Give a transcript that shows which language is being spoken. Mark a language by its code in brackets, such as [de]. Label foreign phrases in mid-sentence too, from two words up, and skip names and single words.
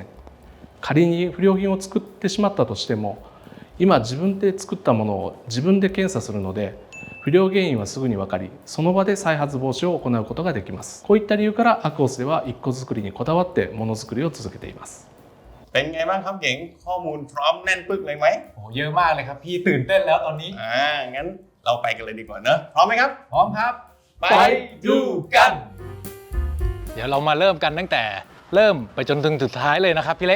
[ja] 仮に不良品を作ってしまったとしても今自分で作ったものを自分で検査するので不良原因はすぐに分かりその場で再発防止を行うことができます。こういった理由から ACOS では一個作りにこだわってものづくりを続けています。 [th] เป็นไงบ้างครับเก่งข้อมูลพร้อมแน่นปึกเลยไหม เยอะมากเลยครับพี่ตื่นเต้นแล้วตอนนี้ งั้นเราไปกันเลยดีกว่าเนอะพร้อมไหมครับ พร้อมครับไปดูกันเดี๋ยวเรามาเริ่มกันตั้งแต่เริ่มไปจนถึงสุดท้ายเลยนะครับพี่เล็ก